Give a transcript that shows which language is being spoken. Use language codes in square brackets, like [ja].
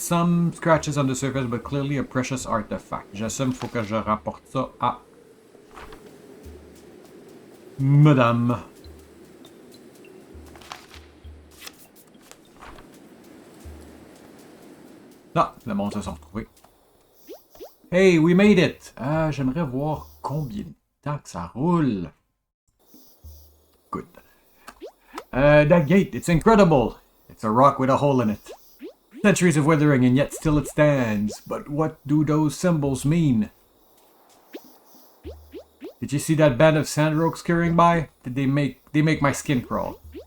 [en] Some scratches on the surface but clearly a precious artifact. [fr] J'assume qu'il faut que je rapporte ça à... Madame. Ah, le monde se sont retrouvés. [en] Hey, we made it! [fr] J'aimerais voir combien de temps que ça roule. [en] Good. That gate, it's incredible! It's a rock with a hole in it. Centuries of weathering and yet still it stands. But what do those symbols mean? Did you see that band of sandrogues scurrying by? Did they make my skin crawl?